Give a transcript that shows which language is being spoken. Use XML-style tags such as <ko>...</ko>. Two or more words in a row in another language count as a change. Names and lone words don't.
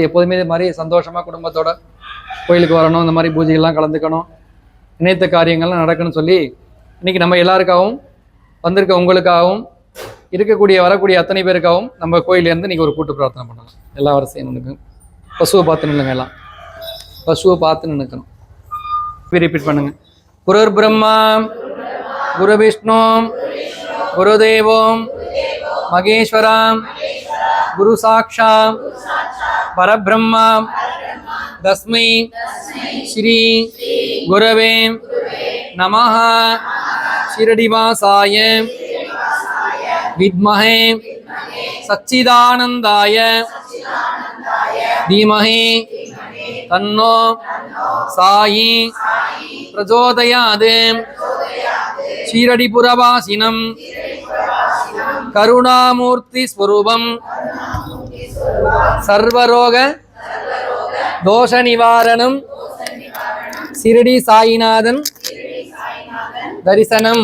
<ta>எப்போதுமே இது மாதிரி சந்தோஷமாக குடும்பத்தோட கோயிலுக்கு வரணும், இந்த மாதிரி பூஜைகள்லாம் கலந்துக்கணும், நினைத்த காரியங்கள்லாம் நடக்கணும்னு சொல்லி இன்றைக்கி நம்ம எல்லாருக்காகவும், வந்திருக்க உங்களுக்காகவும், இருக்கக்கூடிய வரக்கூடிய அத்தனை பேருக்காகவும் நம்ம கோயிலேருந்து இன்றைக்கி ஒரு கூட்டு பிரார்த்தனை பண்ணலாம். எல்லா வரிசையும் நினைக்கு பசுவை பார்த்து நின்றுங்க. எல்லாம் பசுவை பார்த்து நினைக்கணும். ரிப்பீட் பண்ணுங்க.</ta> <sa>गुरुर् ब्रह्मा गुरु विष्णु गुरुदेवम् महेश्वरम् गुरु साक्षात् परब्रह्मा तस्मै श्री गुरवे नमः. शिरडीवासाय विद्महे सच्चिदानन्दाय धीमहि तन्नो साई प्रचोदयात्. शिरडीपुरवासिनम् करुणामूर्ति स्वरूपम् सर्वरोग दोष निवारणम् शिरडी साईनाथन् दर्शनम्.</sa>